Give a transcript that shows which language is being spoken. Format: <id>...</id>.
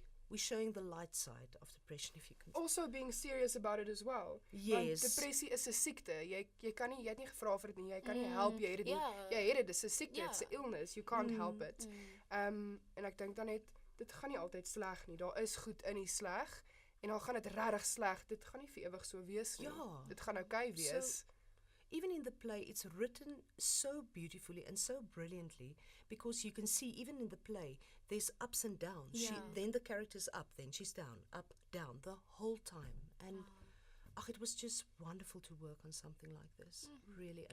<en>We're showing the light side of depression, if you can. Also being serious about it as well. Yes.</en> <af>Want depressie is 'n siekte. Jy kan nie, jy het nie gevra vir dit nie. Jy kan nie help jy het dit nie. Ja. Jy het dit, dis 'n siekte, Ja.</af> <en>it's 'n illness. You can't help it.</en> <af>En ek dink dan net dit gaan nie altyd sleg nie. Daar is goed in die sleg en dan gaan dit regtig sleg. Dit gaan nie vir ewig so wees nie. Ja. Dit gaan okay wees.</af> <en>Even in the play, it's written so beautifully and so brilliantly, because you can see, even in the play, there's ups and downs. Yeah. Then the character's up, then she's down, up, down, the whole time. And it was just wonderful to work on something like this, really.</en>